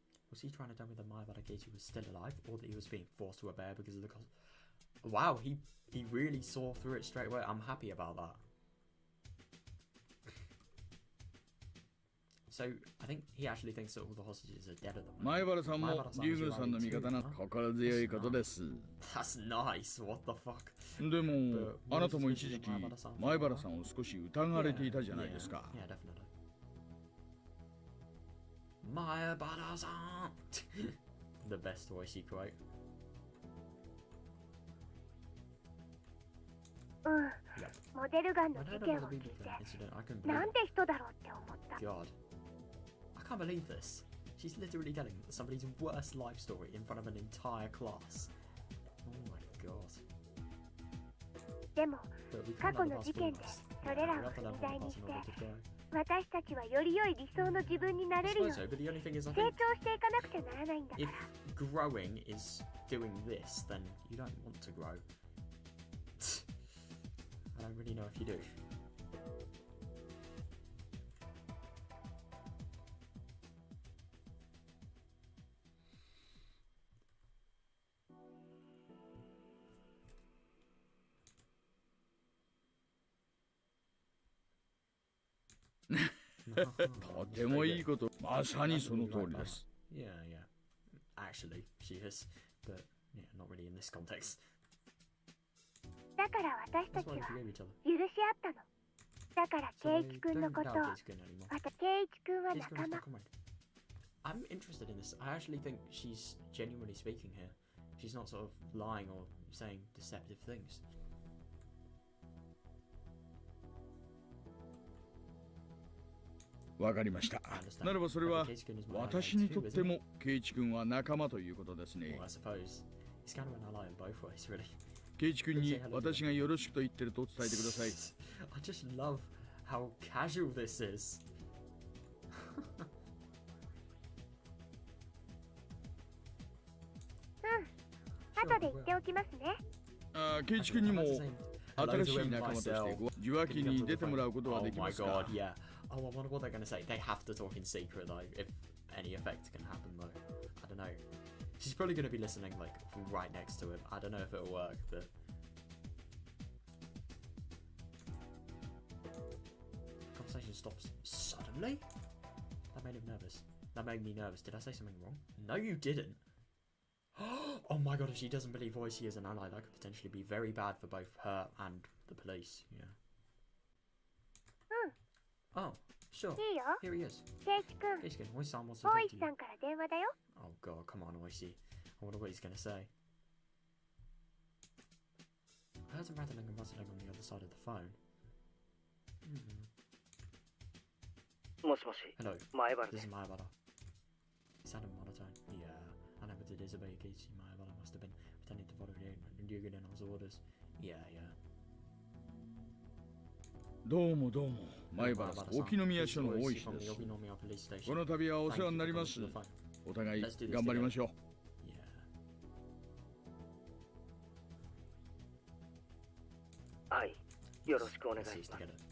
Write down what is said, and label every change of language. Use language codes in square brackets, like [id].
[en] Was he trying to tell me that my Keiichi was still alive, or that he was being forced to obey because of the cost? Wow, he really saw through it straight away. I'm happy about that. So I think he actually thinks that all the hostages are dead at the moment. [ja] 前原さんも竜宮さんの味方な心強いことです。 [en] That's nice. What the fuck? [ja] でもあなたも一時期前原さんを少し疑われていたじゃないですか。 [en] Yeah, definitely. Mayabara-san! The best Oishi quote. [ja] モデルガンの事件を聞いてなんて人だろうって思った。 [en] God. I can't believe this. She's literally telling somebody's worst life story in front of an entire class. Oh my god. [ja] でも過去の事件でそれらを踏み台にして私たちはより良い理想の自分になれるように成長していかなくちゃならないんだから。 [en] If growing is doing this, then you don't want to grow. I don't really know if you do. No. [ja] とてもいいこと、まさにその通りです。 [en] Yeah, yeah. Actually, she is, but yeah, not really in this context. [ja] だから私たちは許し合ったの。だからケイイチ君のこと、またケイイチ君は仲間。 [en] I'm interested in this. I actually think she's genuinely speaking here. She's not sort of lying or saying deceptive things. [ja] わかりました。ならばそれは私にとってもケイイチ君は仲間ということですね。 [en] Well, I suppose he's kind of an ally in both ways, really. [ja] ケイイチ君に私がよろしくと言ってると伝えてください。 [en] I just love how casual this is. [ja] 後で言っておきますね。ケイイチ君にも新しい仲間として受話器に出てもらうことはできますか？ [en] Oh my god, yeah. Oh, I wonder what they're going to say. They have to talk in secret, though, if any effect can happen, though. I don't know. She's probably going to be listening, like, right next to him. I don't know if it'll work, but... Conversation stops suddenly? That made him nervous. That made me nervous. Did I say something wrong? No, you didn't. Oh my god, if she doesn't believe Oishi is an ally, that could potentially be very bad for both her and the police. Yeah. Oh, sure. Here he is. Keiichi-kun, Oishi-san wants to talk to you. Oh god, come on, Oishi. I wonder what he's gonna say. I heard some rattling and rustling on the other side of the phone. Hello, this is Maebara. He sounded monotone. Yeah, unable to disobey Keiichi, Maebara must have been pretending to follow Ryuguden's orders. Yeah. [ja] どうもどうも、前原さん、沖宮署の大石です。この度はお世話になります。お互い頑張りましょう。はい、よろしくお願いします。